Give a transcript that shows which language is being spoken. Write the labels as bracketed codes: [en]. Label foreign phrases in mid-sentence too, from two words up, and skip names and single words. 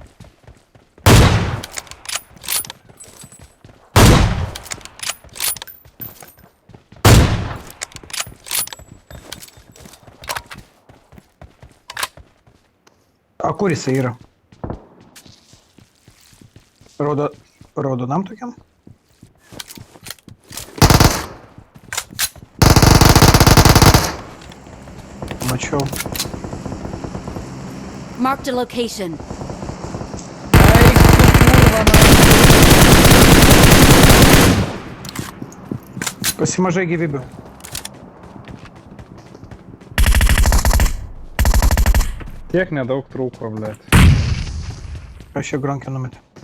[lt] A kur jisai yra? Raudonam tokiam? Mačiau. [en] Marked a location. [lt] Pasimažai gyvybių. Tiek nedaug trūko, blėt. Aš čia gronkę numetė.